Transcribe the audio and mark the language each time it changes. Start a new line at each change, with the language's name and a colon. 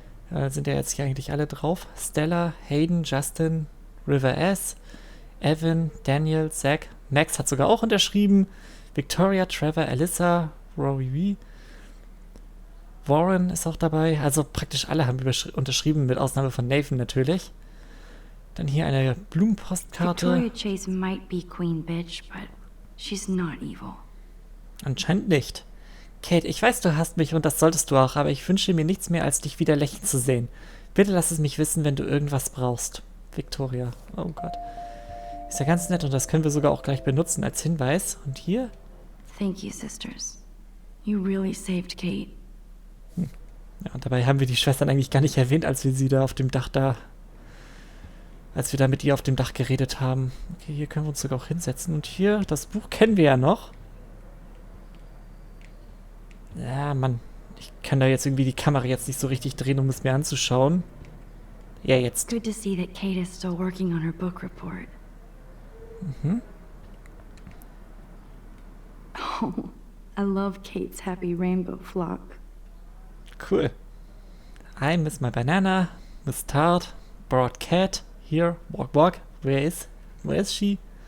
German: Ja, sind ja jetzt hier eigentlich alle drauf. Stella, Hayden, Justin, River S., Evan, Daniel, Zach. Max hat sogar auch unterschrieben. Victoria, Trevor, Alyssa, Rory, Warren ist auch dabei. Also praktisch alle haben unterschrieben, mit Ausnahme von Nathan natürlich. Dann hier eine Blumenpostkarte.
English: Victoria Chase might be Queen Bitch, but she's not evil.
German: Anscheinend nicht. Kate, ich weiß, du hasst mich und das solltest du auch, aber ich wünsche mir nichts mehr, als dich wieder lächeln zu sehen. Bitte lass es mich wissen, wenn du irgendwas brauchst. Victoria. Oh Gott. Ist ja ganz nett und das können wir sogar auch gleich benutzen als Hinweis. Und hier?
English: Thank you, sisters. You really saved Kate.
German: Ja, und dabei haben wir die Schwestern eigentlich gar nicht erwähnt, als wir sie da auf dem Dach als wir da mit ihr auf dem Dach geredet haben. Okay, hier können wir uns sogar auch hinsetzen. Und hier, das Buch kennen wir ja noch. Ja, Mann. Ich kann da jetzt irgendwie die Kamera jetzt nicht so richtig drehen, um es mir anzuschauen. Ja, jetzt.
English: Good to see that Kate is still working on her book report. Mhm. Oh, I love Kate's happy rainbow flock. Cool. I miss my banana, Miss Tart, brought cat, here, walk walk, where is she?